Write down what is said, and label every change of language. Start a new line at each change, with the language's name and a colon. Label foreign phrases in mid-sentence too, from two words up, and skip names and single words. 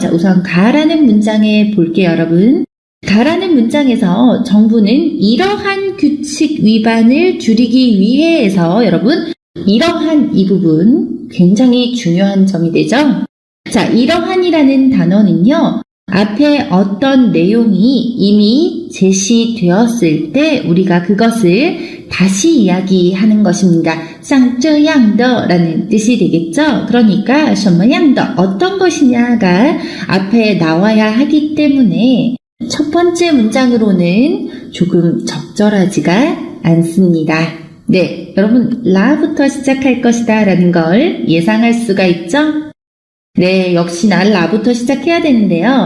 Korean: 자, 우선 가라는 문장에 볼게요, 여러분. 가라는 문장에서 정부는 이러한 규칙 위반을 줄이기 위해서 여러분, 이러한 이 부분 굉장히 중요한 점이 되죠. 자, 이러한이라는 단어는요. 앞에 어떤 내용이 이미 제시되었을 때 우리가 그것을 다시 이야기하는 것입니다.
Chinese: 像这样的
Korean: 라는 뜻이 되겠죠. 그러니까
Chinese: 什么样的
Korean: 어떤 것이냐가 앞에 나와야 하기 때문에 첫 번째 문장으로는 조금 적절하지가 않습니다. 네, 여러분 라부터 시작할 것이다 라는 걸 예상할 수가 있죠. 네, 역시나 라부터 시작해야 되는데요.